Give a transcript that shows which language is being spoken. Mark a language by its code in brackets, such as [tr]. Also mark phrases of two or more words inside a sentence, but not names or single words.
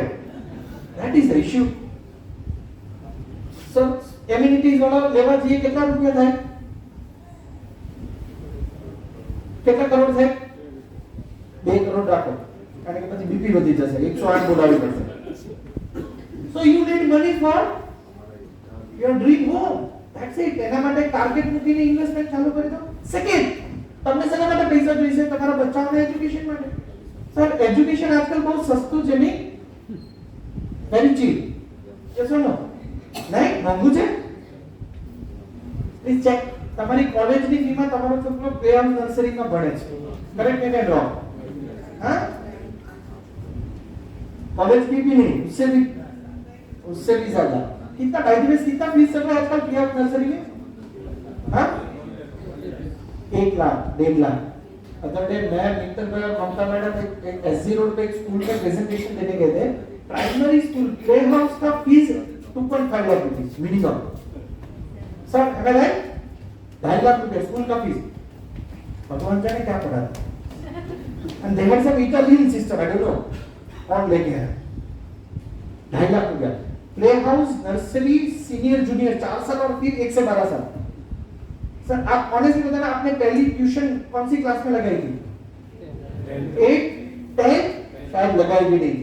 [en] That is the issue. [gu] સો એમિનિટીઝ વાળા લેવા જઈએ કેટલા રૂપિયા થાય? કેટલા કરોડ થાય? 2 કરોડ રાખો, કારણ કે પછી બીપી વધી જશે, 108 બોલાવી પડશે. [en] So you need money for your dream home. That's it. [gu] એના માટે ટાર્ગેટ મૂકીને ઇન્વેસ્ટમેન્ટ ચાલુ કરી દો. સેકન્ડ, તમને શેના માટે પૈસા જોઈશે? તમારા બચ્ચાઓના એજ્યુકેશન માટે. સર એજ્યુકેશન આજકાલ બહુ સસ્તું છે નહીં? [en] Very cheap. Yes or no? [gu] નહીં, મોંઘું છે? [en] please check. [gu] તમારી કોલેજની ફીમાં તમારો છોકરો [en] play nurseryમાં [gu] ભણે છે. [hi] કરેક્ટ है क्या? हाँ? कॉलेज की भी नहीं, उससे भी ज्यादा. कितना भाई दिवस कितना फीस चल रहा है आजकल [en] play nursery [hi] में? हाँ? 1 लाख 1.5 लाख. [en] other day [hi] मैं मित्तर ममता मैडम एक एसजी रोड पे एक स्कूल में प्रेजेंटेशन देने गए थे. [en] primary school play house [hi] का फीस 2.5 लाख [en] rupees minimum. [hi] सर अगर है 2.5 लाख रुपए स्कूल का फीस. भगवान जाने क्या पढ़ा. [en] And they had some Italian system, I don't know. [hi] कौन लेके आया? 2.5 लाख रुपया. [en] play house, nursery, senior, junior [hi] 4 साल और फिर 1 से 12 साल. सर आप ऑनेस्टली बताना, आपने पहली ट्यूशन कौन सी क्लास में लगाई थी? 8, 10 शायद लगाई भी नहीं थी.